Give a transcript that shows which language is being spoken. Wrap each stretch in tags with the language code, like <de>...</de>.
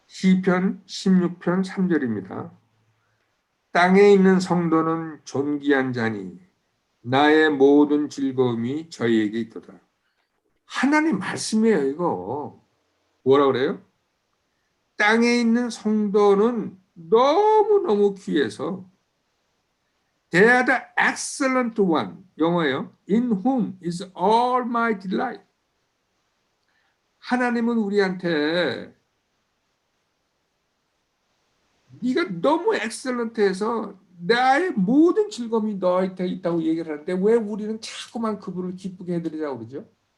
<ko>시편 16편 3절입니다. 땅에 있는 성도는 존귀한 자니 나의 모든 즐거움이 저희에게 있도다. 하나님 말씀이에요, 이거. 뭐라 그래요? 땅에 있는 성도는 너무너무 귀해서</ko> <en>They are the excellent one.</en> <ko>영어예요.</ko> <en>In whom is all my delight.</en> <ko>하나님은 우리한테 네가 너무 엑셀런트해서 나의 모든 즐거움이 너한테 있다고 얘기를 하는데 왜 우리는 자꾸만 그분을 기쁘게 해드리자고 그러죠?</ko>